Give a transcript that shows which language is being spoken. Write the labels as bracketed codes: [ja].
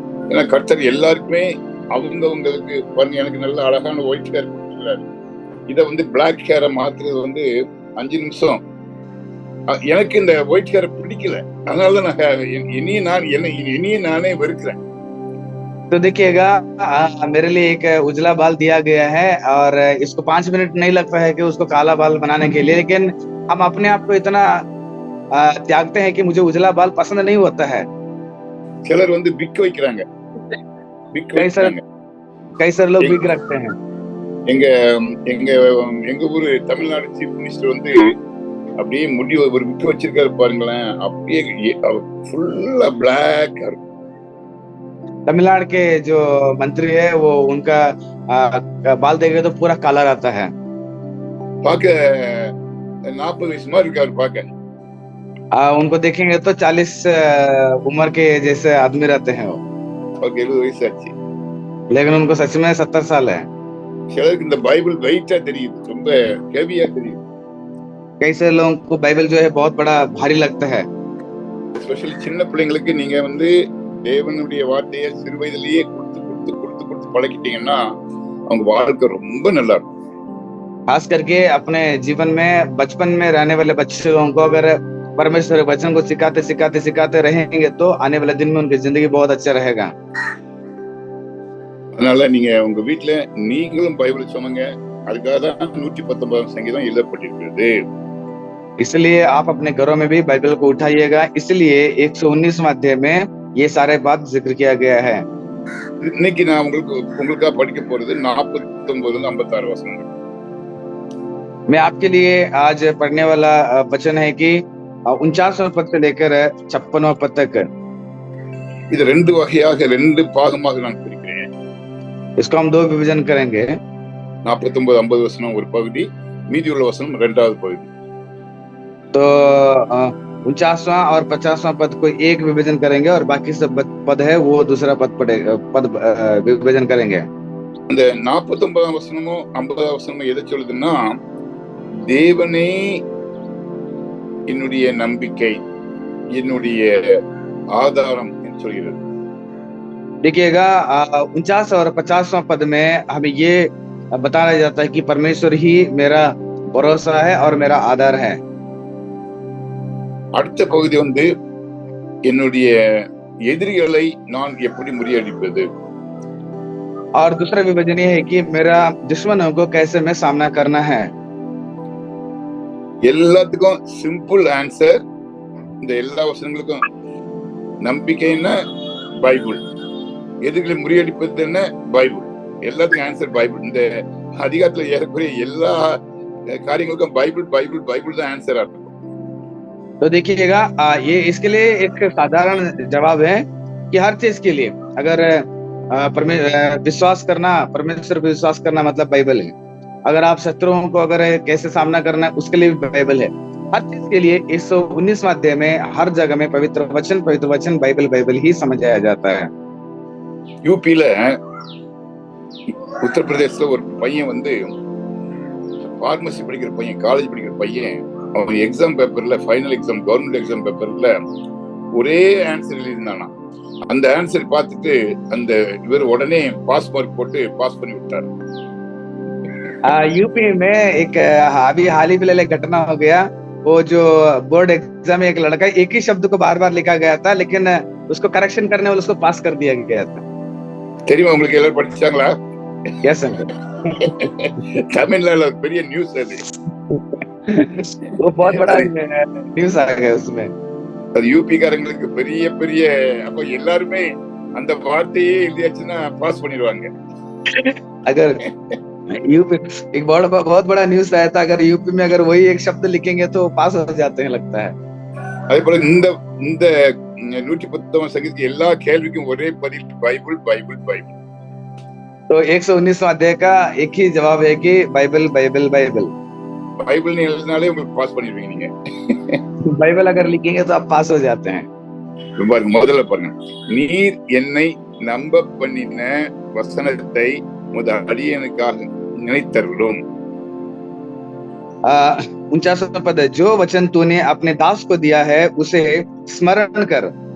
[ta] ஏன்னா கர்த்தர் எல்லாருக்குமே அவங்களுக்கு பாருங்க, எனக்கு நல்ல அழகான ஒயிட் ஹேர் கொடுத்துருக்காரு. இதை வந்து பிளாக் ஹேரை மாத்துறது வந்து 5 நிமிஷம். எனக்கு இந்த ஒயிட் ஹேரை பிடிக்கல, அதனாலதான் நான் என்னையே நானே வெறுக்கிறேன். [hi] तो देखिएगा, मेरे लिए एक उजला बाल दिया गया है और इसको 5 मिनट नहीं लगता है कि उसको काला बाल बनाने के लिए, लेकिन हम अपने आप को इतना त्यागते हैं कि मुझे उजला बाल पसंद नहीं होता है। [ta] சிலர் வந்து பிக் வைக்கிறாங்க. [hi] कई सारे लोग बिग रखते हैं। [ta] எங்க எங்க எங்க ஊரு தமிழ்நாடு சீஃப் மினிஸ்டர் வந்து அப்படியே முடி ஒரு விக்கு வச்சிருக்காரு பாருங்களேன், அப்படியே ஃபுல்லா பிளாக் இருக்கும். [hi] तमिलनाडु के जो मंत्री है वो उनका बाल देखे तो पूरा काला रहता है। [ta] पाके 40 वयसु மாதிரி இருக்காரு பாக்க। [hi] उनको देखेंगे तो 40 उम्र के जैसे आदमी रहते हैं वो। [ta] 70 वयसு ஆச்சு, [hi] लेकिन उनको सच में 70 साल है। [ta] சிலருக்கு இந்த பைபிள் வெயிட்டா தெரியுது, ரொம்ப ஹெவியா தெரியுது। [hi] कई सारे लोगों को बाइबल जो है बहुत बड़ा भारी लगता है। [ta] ஸ்பெஷலி சின்ன பிள்ளைங்களுக்கு நீங்க வந்து தேவனுடைய வார்த்தையை சிறு வயதிலேயே கொடுத்து பழகிட்டீங்கன்னா அவங்க வாழ்க்கை ரொம்ப நல்லா இருக்கும்। [hi] खास करके अपने जीवन में बचपन में रहने वाले बच्चों को अगर परमेश्वर के वचन को सिखाते रहेंगे तो आने वाले दिन में उनकी जिंदगी बहुत अच्छा रहेगा। [ta] அதனால நீங்க உங்க வீட்டுல நீங்களும் பைபிள் சொல்லுங்க, அதுக்காக தான் 119 சங்கீதம் எழுதப்பட்டிருக்கிறது। [hi] इसलिए आप अपने घरों में भी बाइबल को उठाइएगा, इसलिए 119वां अध्याय में ये सारे बात जिक्र किया गया है। [ta] இன்னைக்கு நான் உங்களுக்காக படிக்க போறது 49 56 வசனங்கள்। [hi] मैं आपके लिए आज पढ़ने वाला वचन है कि 49वां पद से लेकर 56वां पद तक। [ta] இது ரெண்டு வகையாக, ரெண்டு பாகமாக நான் பிரிக்கிறேன்। [hi] इसको हम 2 विभाजन करेंगे। [ta] 49 50 வசனம் ஒரு பகுதி, மீதி உள்ள வசனம் இரண்டாவது பகுதி। [hi] तो 49वां और 50वां पद को एक विभाजन करेंगे और बाकी सब पद है वो दूसरा पद विभाजन करेंगे। [ta] அந்த 49 வசனமும் 50 வசனமும் எதை சொல்லுதுன்னா, தேவனே என்னுடைய நம்பிக்கை, என்னுடைய ஆதாரம் என்று சொல்கிறது। [hi] देखिएगा 49 और 50वां पद में हमें ये बताया जाता है कि परमेश्वर ही मेरा भरोसा है और मेरा आधार है। [ta] அடுத்த பகுதி வந்து என்னுடைய எதிரிகளை நான் எப்படி முறியடிப்பது। [hi] और दूसरा विभाजन ये है कि मेरा दुश्मनों को कैसे मैं सामना करना है। [ta] எல்லாத்துக்கும் சிம்பிள் ஆன்சர், இந்த எல்லா வசனங்களுக்கும் நம்பிக்கைன்னா பைபிள், எதிரிகளை முறியடிப்பது என்ன பைபிள், எல்லாத்துக்கும் ஆன்சர் பைபிள்। இந்த அதிகாரத்துல ஏறக்குறைய எல்லா காரியங்களுக்கும் பைபிள் பைபிள் பைபிள் தான் ஆன்சரா இருக்கும்। [hi] तो देखिएगा ये इसके लिए एक साधारण जवाब है कि हर चीज के लिए अगर विश्वास करना, परमेश्वर पर विश्वास करना मतलब बाइबल है। अगर आप शत्रुओं को अगर कैसे सामना करना है उसके लिए भी बाइबल है। हर चीज के लिए 119वां अध्याय में हर जगह में पवित्र वचन बाइबल ही समझाया जाता है। [ta] யூபில உத்தரப்பிரதேசத்துல ஒரு பையன் வந்து பார்மசி படிக்கிற பையன், காலேஜ் படிக்கிற பையன், அவன் எக்ஸாம் பேப்பர்ல, ஃபைனல் எக்ஸாம், கவர்மெண்ட் எக்ஸாம் பேப்பர்ல ஒரே ஆன்சர் எழுதினானா। அந்த ஆன்சர் பார்த்துட்டு அந்த இவர் உடனே பாஸ் மார்க் போட்டு பாஸ் பண்ணி விட்டார்। [hi] यूपी में एक अभी हाल ही फिलहाल एक घटना हो गया। वो जो बोर्ड एग्जाम में एक लड़का एक ही शब्द को बार बार लिखा गया था, लेकिन उसको करेक्शन करने वाले उसको पास कर दिया गया था। [ta] தெரியுமா உங்களுக்கு? எல்லாரும் படிச்சாங்களா? [en] Yes uncle. [ta] தமிழ்நாடுல பெரிய நியூஸ் அது। [hi] वो बहुत बड़ा न्यूज आ गया उसमें। [ta] அது யூபி காரங்களுக்கு பெரிய பெரிய, அப்ப எல்லாருமே அந்த வார்த்தையே எழுதியாச்சுன்னா பாஸ் பண்ணிடுவாங்க। [hi] अगर यूपी एक बहुत बड़ा न्यूज आया था, अगर यूपी में अगर वही एक शब्द लिखेंगे तो पास हो जाते हैं लगता है। [ta] அதே போல இந்த 119 சங்கீதத்துக்கு எல்லா கேள்விக்கும் ஒரே பதில் பைபிள் பைபிள் பைபிள்। [hi] तो 119वां अध्याय का एक ही जवाब है कि बाइबल बाइबल बाइबल। [ta] பைபிள்னு எழுதினாலே உங்களுக்கு பாஸ் பண்ணிடுவீங்க நீங்க। [hi] बाइबल अगर लिखेंगे तो आप पास हो जाते हैं। [ta] பாருங்க, முதல்ல பாருங்க, நீர் என்னை நம்ப பண்ணின வசனத்தை அடியனுக்காக நினைத்தருளும். [hi] 49वां पद है, जो वचन तूने अपने दास को दिया है उसे स्मरण कर.